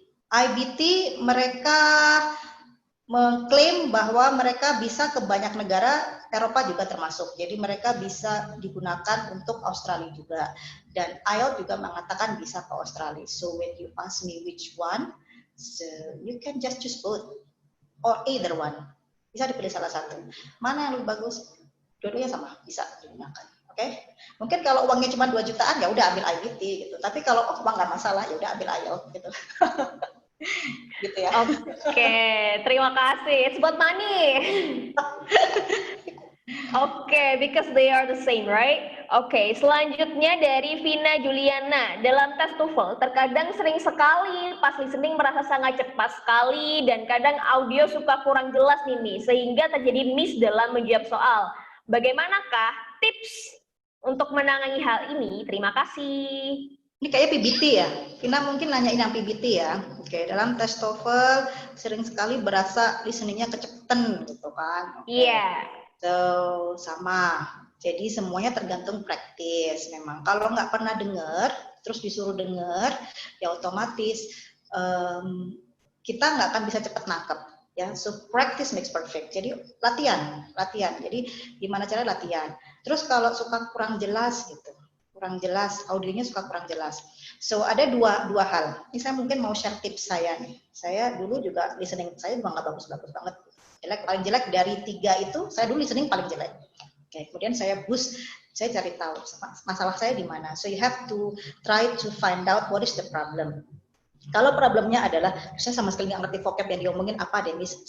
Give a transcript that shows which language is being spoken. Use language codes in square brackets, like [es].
[id] IBT mereka mengklaim bahwa mereka bisa ke banyak negara, Eropa juga termasuk. Jadi mereka bisa digunakan untuk Australia juga. Dan IELTS juga mengatakan bisa ke Australia. [en] So when you ask me which one, so you can just choose both or either one. [id] Bisa dipilih salah satu. Mana yang lebih bagus? Dua-duanya sama, bisa digunakan. Oke? Mungkin kalau uangnya cuma 2 jutaan ya udah ambil IBT gitu. Tapi kalau uang nggak masalah ya udah ambil IELTS gitu. Gitu ya. Oke, terima kasih. [en] It's about money. Oke, because they are the same, right? [id] Oke, selanjutnya dari Vina Juliana. Dalam tes TOEFL, terkadang sering sekali pas listening merasa sangat cepat sekali dan kadang audio suka kurang jelas nih, sehingga terjadi miss dalam menjawab soal. Bagaimanakah tips untuk menangani hal ini? Terima kasih. Ini kayak PBT ya. Vina mungkin nanyain yang PBT ya. Oke, dalam tes TOEFL sering sekali berasa listeningnya kecepatan gitu kan. Iya. So, sama. Jadi semuanya tergantung praktis memang. Kalau nggak pernah dengar, terus disuruh dengar, ya otomatis kita nggak akan bisa cepat nangkep. [en] Ya, so practice makes perfect. [id] Jadi latihan. Jadi gimana cara latihan. Terus kalau suka kurang jelas gitu, audionya suka kurang jelas. So ada dua hal. Ini saya mungkin mau share tips saya nih. Saya dulu juga listening saya juga nggak bagus banget. Paling jelek dari 3 itu, saya dulu listening paling jelek. Oke, kemudian saya boost, saya cari tahu masalah saya di mana. [en] So you have to try to find out what is the problem. [id] Kalau problemnya adalah saya sama sekali nggak ngerti vocab yang diomongin apa deh, Miss.